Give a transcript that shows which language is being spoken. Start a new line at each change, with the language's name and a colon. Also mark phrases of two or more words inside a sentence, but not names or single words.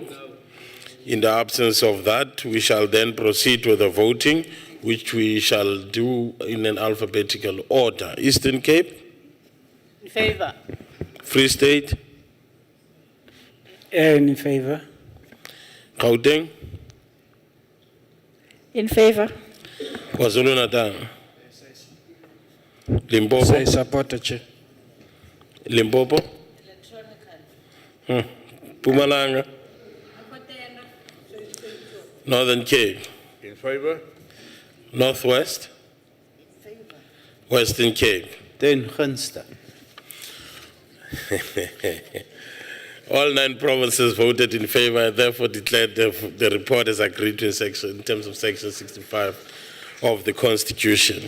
English: In the absence of that, we shall then proceed with the voting, which we shall do in an alphabetical order. Eastern Cape? In favor. Free State? In favor. Gauteng? In favor. KwaZulu-Natal? Limpopo? Say supported, Chair. Limpopo? Mpumalanga? Northern Cape? In favor? Northwest? Western Cape?
Afrikaans: Ten gunste.
English: All 9 provinces voted in favor and therefore declared the report as agreed to in terms of section 65 of the Constitution.